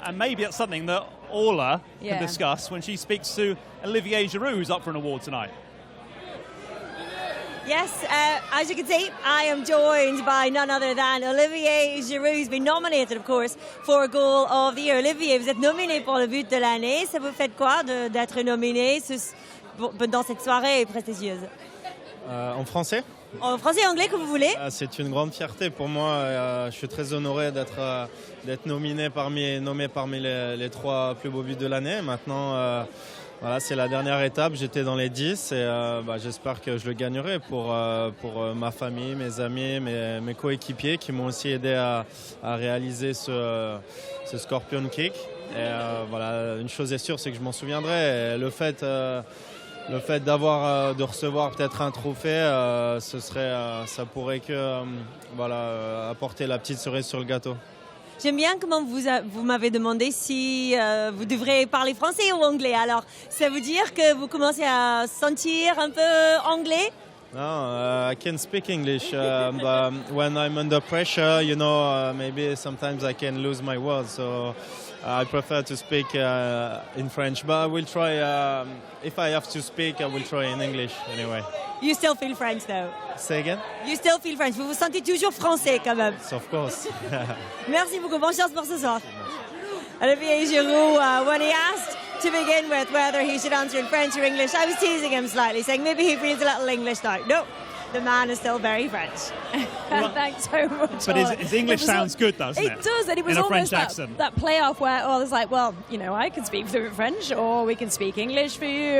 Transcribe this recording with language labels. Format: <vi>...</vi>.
<en>And maybe it's something that Orla can discuss when she speaks to Olivier Giroud, who's up for an award tonight. Yes, as you can see, I am joined by none other than Olivier Giroud, who's been nominated, of course, for Goal of the Year.</en> <fr>Olivier, vous êtes nominé pour le but de l'année. Ça vous fait quoi d'être nominé dans cette soirée prestigieuse? En français? En français et anglais, comme vous voulez. C'est une grande fierté pour moi. Je suis très honoré d'être nommé parmi les 3 plus beaux buts de l'année. Maintenant, voilà, c'est la dernière étape. J'étais dans les 10 et j'espère que je le gagnerai pour ma famille, mes amis, mes coéquipiers qui m'ont aussi aidé à réaliser ce Scorpion Kick. Et voilà, une chose est sûre, c'est que je m'en souviendrai. Et le fait de recevoir peut-être un trophée, ça pourrait que apporter la petite cerise sur le gâteau. J'aime bien comment vous m'avez demandé si vous devrez parler français ou anglais. Alors, ça veut dire que vous commencez à sentir un peu anglais?</fr> <en>No, I can speak English, but when I'm under pressure, maybe sometimes I can lose my words. So I prefer to speak in French, but I will try. If I have to speak, I will try in English anyway. You still feel French, though? Say again? You still feel French.</en> <fr>Vous vous sentez toujours français, quand même.</fr> <en>Of course.</en> <fr>Merci beaucoup. Bonne chance pour ce soir.</fr> <en>Olivier Giroud, when he asked to begin with whether he should answer in French or English, I was teasing him slightly, saying maybe he feels a little English now. No, the man is still very French. Thanks so much. But his English sounds good, doesn't it? It does, and it was in a almost French accent. that playoff where I was like, well, I can speak fluent French, or we can speak English for you.</en>